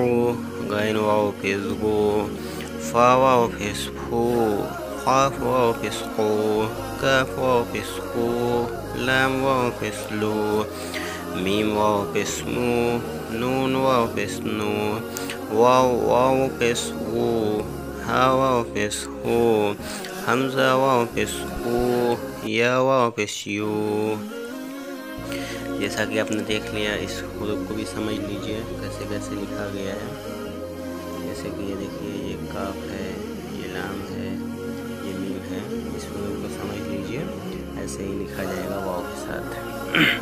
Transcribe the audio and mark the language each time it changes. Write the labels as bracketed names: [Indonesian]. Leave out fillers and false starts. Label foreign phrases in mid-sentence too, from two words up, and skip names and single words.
[Urdu] غین واو پیش گو، فا واو پیش فو، قاف واو پیش قو، کاف واو پیش قو، لام واو پیش لو، میم واو پیش مو، نون واو پیش نو، واو پیش وو، ہا واو پیش ہو، حمزہ واو پیش او، یا واو پیش یو۔ جیسا کہ آپ نے دیکھ لیا، اس حروف کو بھی سمجھ لیجئے کیسے کیسے لکھا گیا ہے۔ جیسے کہ یہ دیکھیے، یہ کاف ہے، یہ لام ہے، یہ میم ہے، اس حروف کو سمجھ لیجئے، ایسے ہی لکھا جائے گا واو کے ساتھ۔